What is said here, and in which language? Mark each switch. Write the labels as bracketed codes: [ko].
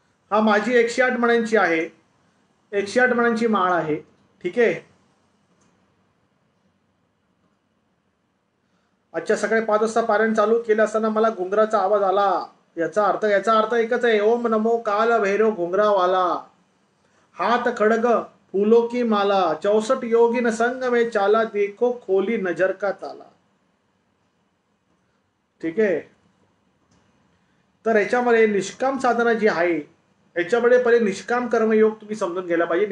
[mr] माझी 108 मण्यांची आहे. 108 मण्यांची माळ आहे. ठीक आहे. अच्छा, सकाळी 5 वाजता पारायण चालू केलं असताना मला घुंगराचा आवाज आला. याचा अर्थ एकच आहे. [hi] ओम नमो काल भैरव घुंगरावाला, हात खडग फूलों की माला, 64 योगिन संग में चाला, देखो खोली नजर का ताला. [mr] ठीक आहे. तर याच्यामध्ये निष्काम साधना जी आहे, याच्यामध्ये पहिले निष्काम कर्मयोग तुम्ही समजून घ्यायला पाहिजे.